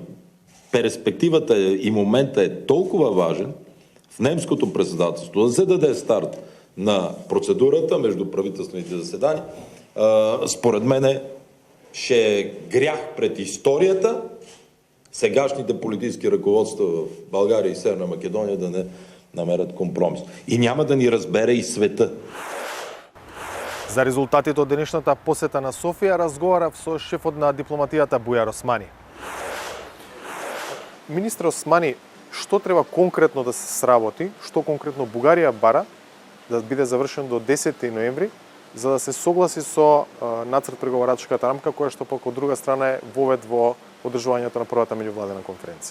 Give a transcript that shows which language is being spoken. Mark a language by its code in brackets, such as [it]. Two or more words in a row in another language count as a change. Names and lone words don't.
[bg] Перспективата и момента е толкова важен в немското председателство да се даде старт на процедурата между правителствените заседания. Според мен ще е грях пред историята сегашните политически ръководства в България и Северна Македония да не намерят компромис. И няма да ни разбере и света. [mk] За резултатите од денешната посета на Софија разговарав со шефот на дипломатијата Бујар Османи. Министр Османи, што треба конкретно да се сработи, што конкретно Бугарија бара да биде завршен до 10 ноември, за да се согласи со нацрт преговарачката рамка, која што пак од друга страна е вовед во одржувањето на првата меѓувладена конференција?